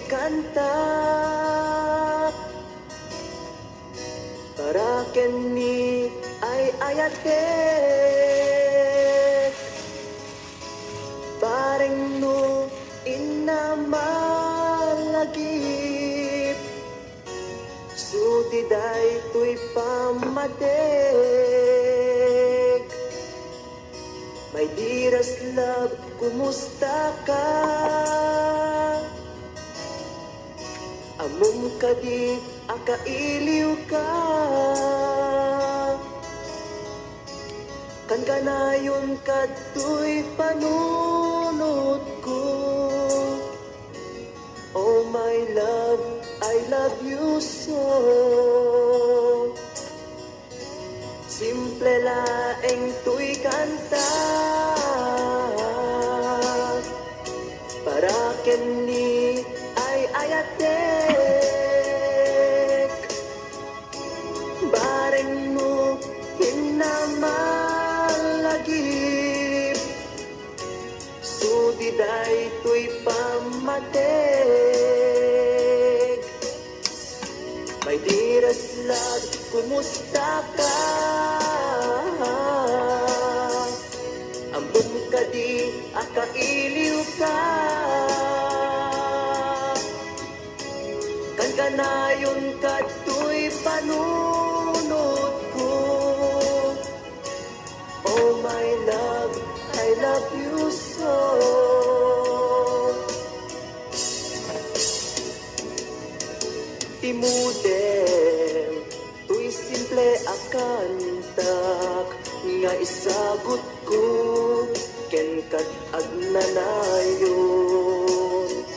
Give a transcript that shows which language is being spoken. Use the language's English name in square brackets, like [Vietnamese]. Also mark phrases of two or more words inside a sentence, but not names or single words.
[Iloko] kanta para kini ay ayatek bareng no inamalagip sutiday tuy pamatek. [English] My dearest love, [Iloko] kumusta ka? Amom ka di, akailiw ka. Kan kanayon ka tuy panunod ko. [English] Oh my love, I love you so. [Iloko] Simple laeng tuy kanta para kini ay ayatek bareng mo hinamalagip sutiday tuy pamatek. [English] My dearest love, [Iloko] kumusta ka? Ambong ka di, akailiw ka. Kan kanayon ka tuy panunod ko. [English] Oh my love, I love you so. [Iloko] Timudem, tuy simple akantak nga isagot ko ken kat agnanayon.